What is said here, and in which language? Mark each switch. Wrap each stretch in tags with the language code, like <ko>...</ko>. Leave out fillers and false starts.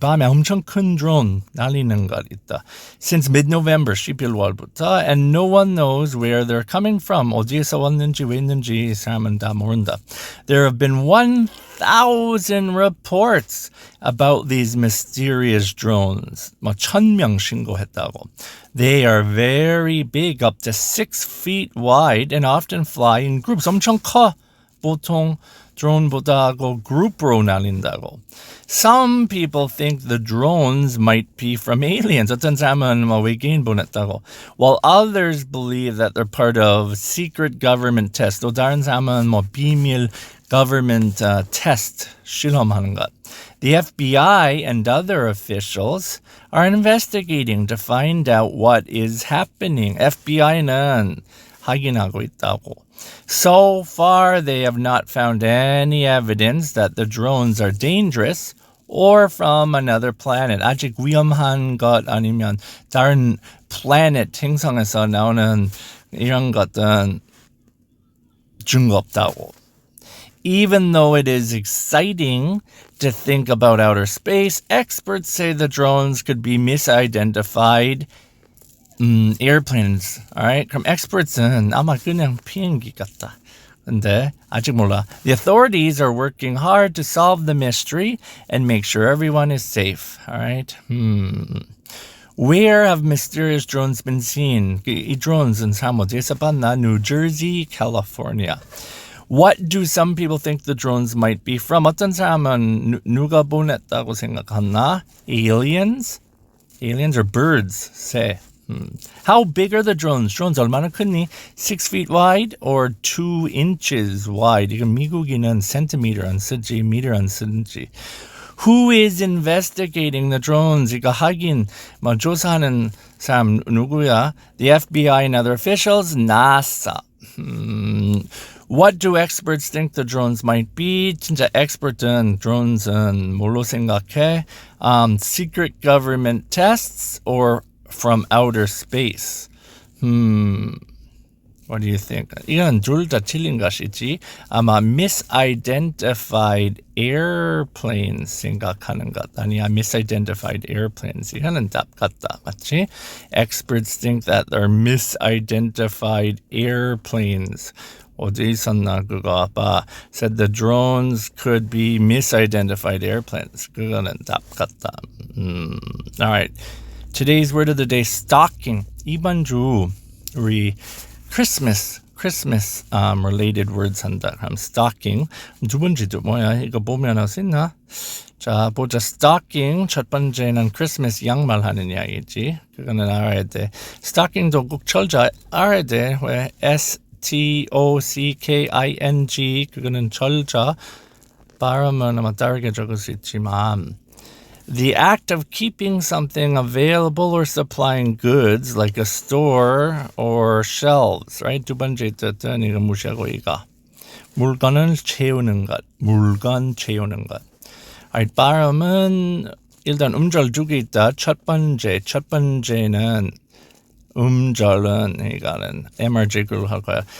<ko>밤에 엄청 큰 drone 날리는 것 있다.</ko> <en>Since mid-November,</en> <ko>11월부터,</ko> <en>and no one knows where they're coming from.</en> <ko>어디에서 왔는지 왜 있는지 사람은 다 모른다.</ko> <en>There have been 1,000 reports about these mysterious drones.</en> <ko>1,000명 신고했다고.</ko> <en>They are very big, up to 6 feet wide, and often fly in groups.</en> <ko>엄청 커. 보통 drone보다고 group로 날린다고.</ko> <en>Some people think the drones might be from aliens.</en> <ko>어떤 사람은 외계인 보냈다고.</ko> <en>While others believe that they're part of secret government tests.</en> <ko>또 다른 사람은 비밀</ko> <en>government test</en> <ko>실험하는 것.</ko> <en>The FBI and other officials are investigating to find out what is happening.</en> <ko>FBI는 확인하고 있다고.</ko> <en>So far, they have not found any evidence that the drones are dangerous or from another planet.</en> <ko>아직 위험한 것 아니면 다른 planet 행성에서 나오는 이런 것은 증거 없다고.</ko> <en>Even though it is exciting to think about outer space, experts say the drones could be misidentified airplanes. Alright?</en> <ko>그럼 experts은 아마 그냥 비행기 같다. 근데 아직 몰라.</ko> <en>The authorities are working hard to solve the mystery and make sure everyone is safe. Alright? Where have mysterious drones been seen?</en> <ko>이 drones은 사람 어디에서 봤나?</ko> <en>New Jersey, California. What do some people think the drones might be from?</en> <ko>어떤 사람은 누가 보냈다고 생각하나?</ko> <en>Aliens? Aliens or birds?</en> <ko>새.</ko> <en>How big are the drones? Drones</en> <ko>얼마나 크니?</ko> <en>6 feet wide or 2 inches wide?</en> <ko>이건 미국인은 centimeter 안 쓰지, meter 안 쓰지.</ko> <en>Who is investigating the drones?</en> <ko>이거 확인, 조사하는 사람 누구야?</ko> <en>The FBI and other officials? NASA. What do experts think the drones might be?</en> <ko>진짜 expert은 drones은 뭘로 생각해?</ko> <en>Secret government tests or from outer space? What do you think?</en> <ko>이건 둘 다 틀린 것이지. 아마</ko> <en>misidentified airplanes</en> <ko>생각하는 것 아니야.</ko> <en>misidentified airplanes.</en> <ko>이거는 답 같다. 맞지?</ko> <en>Experts think that they're misidentified airplanes.</en> <ko>어디 있었나 그거 아빠</ko> <en>said the drones could be misidentified airplanes.</en> <ko>그거는 답 같다. Alright.</ko> <en>Today's word of the day, stocking.</en> <ko>이번 주 우리 Christmas related words 한다. 그럼 stocking. 두 번째도 뭐야? 이거 보면 할 수 있나? 자, 보자. stocking. 첫 번째는 Christmas 양말 하는 이야기지. 그거는 알아야 돼. stocking도 꼭 철자 알아야 돼. 왜? S-T-O-C-K-I-N-G. 그거는 철자. 발음은 아마 다르게 적을 수 있지만</ko> <en>the act of keeping something available or supplying goods like a store or shelves, right?</en> <ko>두 번째 뜻은 이거 무시하고 이거. 물건을 채우는 것. 물건 채우는 것. Alright, 발음은 일단 음절 두 개 있다. 첫 번째는 음절은 이거는 MRJ로 할 거야.</ko>